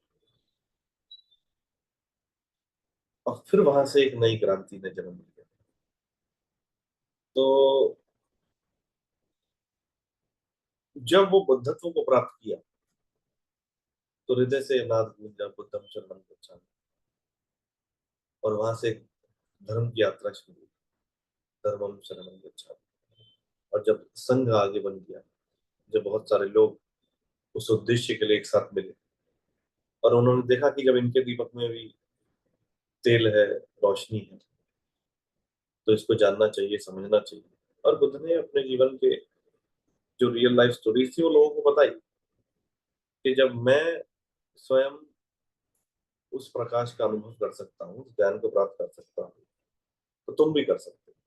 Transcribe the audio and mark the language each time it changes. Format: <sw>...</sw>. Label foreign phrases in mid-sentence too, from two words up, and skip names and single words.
<hi>और फिर वहां से एक नई क्रांति ने जन्म लिया। तो जब वो बुद्धत्व को प्राप्त किया, तो हृदय से नाद गूंजा,</hi> <pi>बुद्धम शरणम गच्छामि।</pi> <hi>और वहां से एक धर्म की यात्रा शुरू हुई,</hi> <pi>धर्मम शरणम गच्छामि।</pi> <hi>और जब संघ आगे बन गया, जब बहुत सारे लोग उस उद्देश्य के लिए एक साथ मिले, और उन्होंने देखा कि जब इनके दीपक में भी तेल है, रोशनी है, तो इसको जानना चाहिए, समझना चाहिए। और बुद्ध ने अपने जीवन के जो</hi> <en>real life stories</en> <hi>थी वो लोगों को बताई कि जब मैं स्वयं उस प्रकाश का अनुभव कर सकता हूँ, उस ज्ञान को प्राप्त कर सकता हूँ, तो तुम भी कर सकते हो।</hi>